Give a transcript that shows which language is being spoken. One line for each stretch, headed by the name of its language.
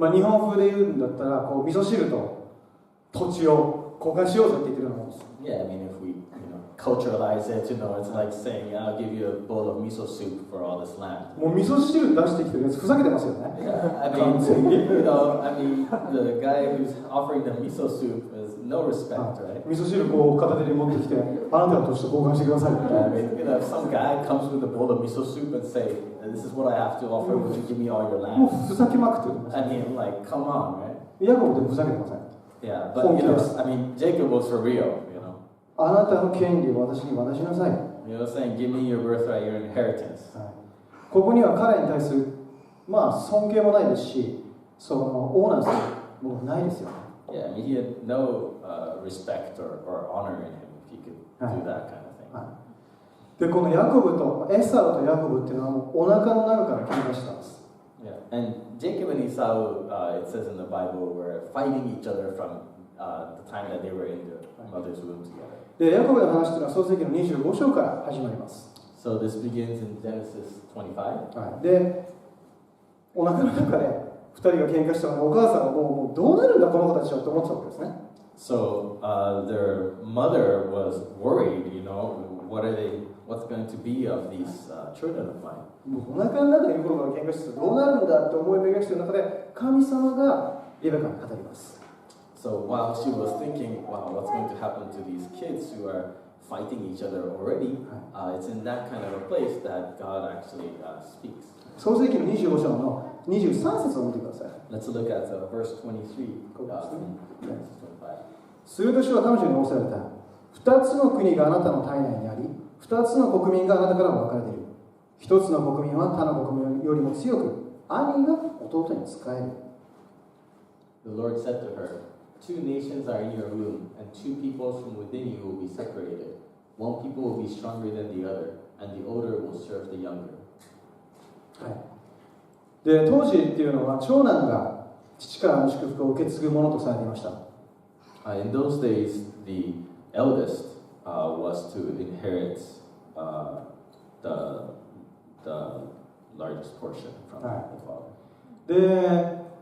Japanese: 日本風で言うんだったら、味噌汁と土地を交換しようぜって言ってるようなものです。
English: Yeah, I mean if we culturalize it, it's like saying I'll give you a bowl of miso soup for all this land.
Japanese: もう味噌汁出してきてるやつふざけてますよね。
English: Yeah, I mean, the guy who's offering the miso soup is no respect, right?
Japanese: 味噌汁片手に持ってきて、あなたの土地と交換してください。
English: I mean, if some guy comes with a bowl of miso soup and say, "This is what I have to offer. Would you give me all your land?"
Japanese: もうふざけまくってる。
English: I mean, like, come on, right?
Japanese: ヤコブってふざけてません。
English: Yeah, but I mean, Jacob was for real,
Japanese: あなたの権利を私に渡しなさい。
English: saying, give me your birthright, your inheritance.
Japanese: ここには彼に対する尊敬もないですし、オーナーするものないですよ。
English: Yeah, I mean, he had no respect or honor in him if he could do that kind of thing.
Japanese: で、このヤコブとエサウとヤコブっていうのはお腹の中から喧嘩してたんです。
English: Yeah, and Jacob and Esau, it says in the Bible, were fighting each other from the time that they were in their mother's womb together.
Japanese: で、ヤコブの話というのは創世記の25章から始まります。
English: So this begins in Genesis 25.
Japanese: で、お腹の中で2人が喧嘩したので、お母さんはもうどうなるんだこの子たちはと思ってたわけですね。
English: So their mother was worried, what's going to be of these children of mine.
Japanese: お腹の中にいる頃から喧嘩してどうなるんだと思い巡らしている中で、神様がレベカに語ります。
English: So while she was thinking, wow, what's going to happen to these kids who are fighting each other already, it's in that kind of a place that God actually speaks.
Japanese: 創世記の25章の23節を見てください。
English: Let's look at verse 23.
Japanese: すると主は彼女に仰せられた。2つの国があなたの体内にあり、2つの国民があなたから分かれている。 1つの国民は他の国民よりも強く、兄が弟に仕える。
English: The Lord said to her, "Two nations are in your womb, and two peoples from within you will be separated. One people will be stronger than the other, and the older will serve the younger."
Japanese: で、当時っていうのは長男が父からの祝福を受け継ぐものとされていました。
English: In those days, the eldest was to inherit the largest portion from the father.